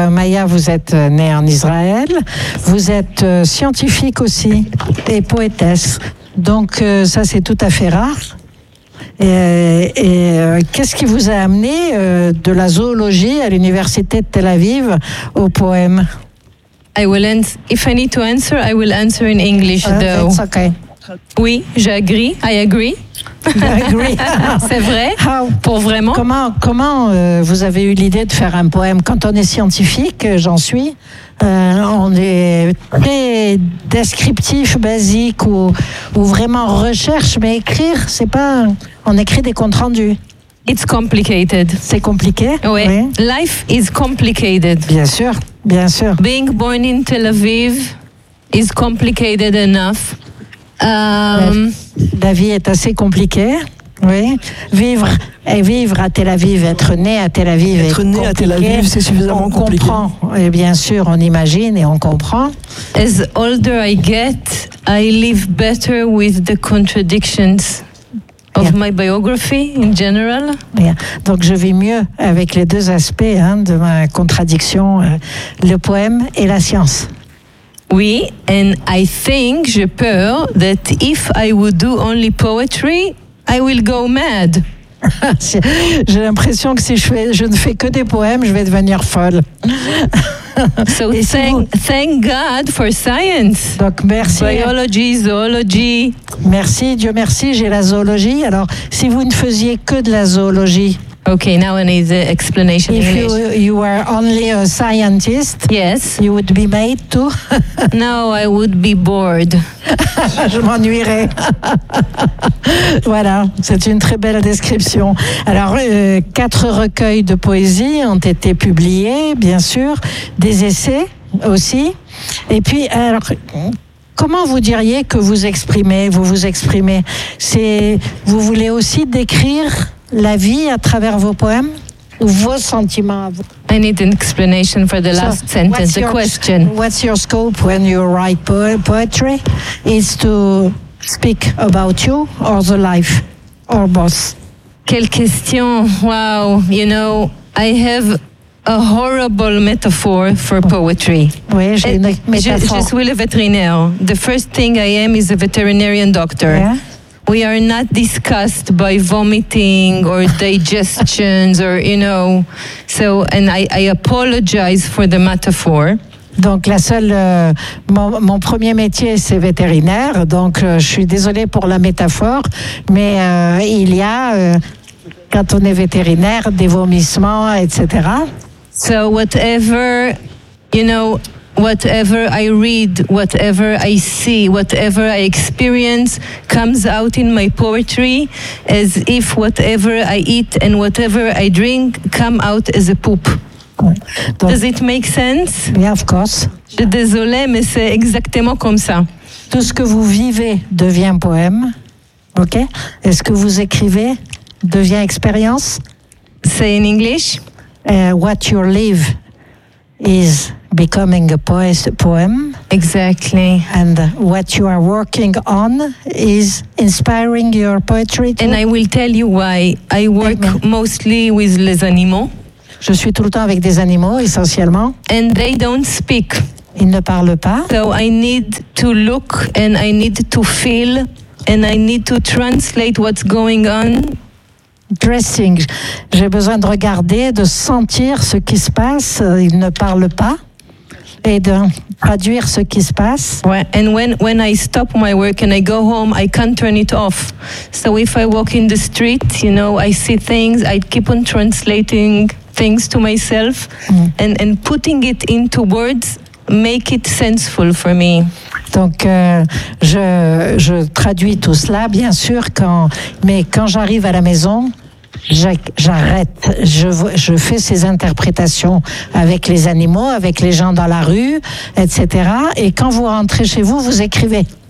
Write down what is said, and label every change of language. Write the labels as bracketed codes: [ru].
[fr] Maya, vous êtes née en Israël, vous êtes scientifique aussi et poétesse. Donc ça, c'est tout à fait rare. Et qu'est-ce qui vous a amené de la zoologie à l'université de Tel Aviv au poème? [en] I will answer. If I need to answer, I will answer in English, though. It's okay. [fr] Oui, j'agree. [en] I agree. [fr] C'est vrai. [en] How? [fr] Pour vraiment. Comment vous avez eu l'idée de faire un poème? Quand on est scientifique, j'en suis. On est très descriptif, basique ou vraiment recherche, mais écrire, c'est pas. On écrit des comptes rendus. [en] It's complicated. [fr] C'est compliqué. [en] Oui. Life is complicated. [fr] Bien sûr, bien sûr. [en] Being born in Tel Aviv is complicated enough. [fr] La vie est assez compliquée. Oui. Vivre à Tel Aviv, être né à Tel Aviv est compliqué. Être né à Tel Aviv, c'est suffisamment compliqué. On comprend. Et bien sûr, on imagine et on comprend. [en] As older I get, I live better with the contradictions of my biography in general. [fr] Bien. Donc je vis mieux avec les deux aspects de ma contradiction, le poème et la science. [en] Oui, and I think, [fr] j'ai peur, [en] that if I would do only poetry, I will go mad. [fr] J'ai l'impression que si je ne fais que des poèmes, je vais devenir folle. [en] So thank God for science. [fr] Donc merci. [en] Biology, zoology. [fr] Merci, Dieu merci, j'ai la zoologie. Alors, si vous ne faisiez que de la zoologie. [en] Okay, now I need the explanation. If you were only a scientist, yes, you would be made to. No, I would be bored. [fr] Je m'ennuierais. Voilà, c'est une très belle description. Alors, 4 recueils de poésie ont été publiés, bien sûr, des essais aussi. Et puis, alors, comment vous diriez que vous vous exprimez? C'est, vous voulez aussi décrire la vie à travers vos poèmes ou vos sentiments à vous? [en] I need an explanation for the last sentence, the question. What's your scope when you write poetry? Is to speak about you or the life or both? [fr] Quelle question! [en] Wow, you know, I have a horrible metaphor for poetry. [fr] Oui, j'ai une métaphore. Je suis le vétérinaire. [en] The first thing I am is a veterinarian doctor. Yeah. We are not discussed by vomiting or digestions or, you know. So, and I apologize for the metaphor. [fr] Donc, la seule. Mon premier métier, c'est vétérinaire. Donc, je suis désolée pour la métaphore. Mais il y a, quand on est vétérinaire, des vomissements, etc. [en] So, whatever, you know. Whatever I read, whatever I see, whatever I experience comes out in my poetry as if whatever I eat and whatever I drink come out as a poop. Does it make sense? Yeah, of course. [fr] Désolé, mais c'est exactement comme ça. Tout ce que vous vivez devient poème, ok? Et ce que vous écrivez devient expérience? [en] Say in English. What you live is becoming a poem. Exactly. And what you are working on is inspiring your poetry too. And I will tell you why. I work mostly with [fr] les animaux. Je suis tout le temps avec des animaux, essentiellement. [en] And they don't speak. [fr] Ils ne parlent pas. [en] So I need to look and I need to feel and I need to translate what's going on. Dressing. [fr] J'ai besoin de regarder, de sentir ce qui se passe. Ils ne parlent pas. Et de traduire ce qui se passe. [en] And when I stop my work and I go home, I can't turn it off. So if I walk in the street, you know, I see things, I keep on translating things to myself and putting it into words. Make it sensible for me. [fr] Donc, je traduis tout cela, bien sûr, quand j'arrive à la maison, j'arrête. Je fais ces interprétations avec les animaux, avec les gens dans la rue, etc. Et quand vous rentrez chez vous, vous écrivez.